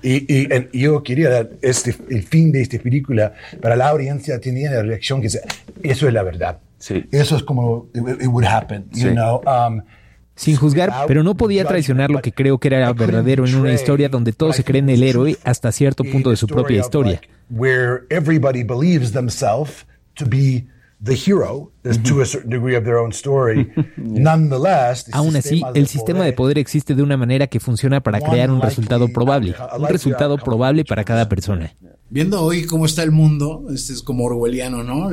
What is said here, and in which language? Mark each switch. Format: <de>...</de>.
<es>Y yo quería dar el fin de esta película para la audiencia, tenía la reacción que dice, eso es la verdad. Sí. Eso es como</es> <en>it would happen, you know.</en> <es>Sin juzgar, pero no podía traicionar lo que creo que era verdadero en una historia donde todos se creen el héroe hasta cierto punto de su propia historia.</es> <en>Where everybody believes themselves to be the hero, to a certain degree of their own story. Nonetheless,</en> <es>aún así, el sistema de poder existe de una manera que funciona para crear un resultado probable. Un resultado probable para cada persona. Viendo hoy cómo está el mundo, este es como orwelliano, ¿no?</es>